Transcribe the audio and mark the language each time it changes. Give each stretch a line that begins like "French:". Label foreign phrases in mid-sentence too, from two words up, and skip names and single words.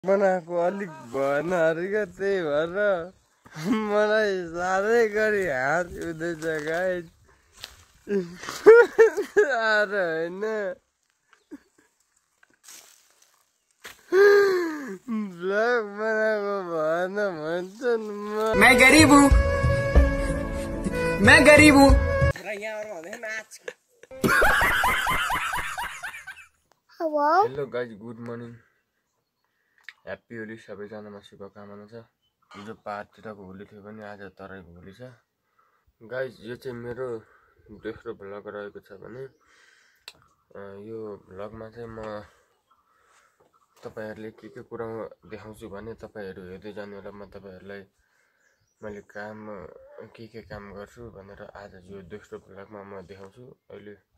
Nepali: बनाएको अलिक भएन अरे क्या त्यही भएर मलाई साह्रै गरी हात उठ्दैछ गाइस साह्रो होइन ब्लग बनाएको भएन भन्छन्
Hindi: मैं गरीब हूँ मैं गरीब हूँ
English: hello guys good morning happy Holi
Nepali: सबैजनामा शुभकामना छ हिजो पाहाडतिरको होली थियो भने आज तराईको होली छ गाइस यो चाहिँ मेरो दोस्रो भ्लग रहेको छ भने यो भ्लगमा चाहिँ म तपाईहरुले के कुरा देखाउँछु भने तपाईहरु हेर्दै जानु होला म तपाईहरुलाई मैले काम के काम गर्छु भनेर आज यो दोस्रो भ्लगमा म देखाउँछु अहिले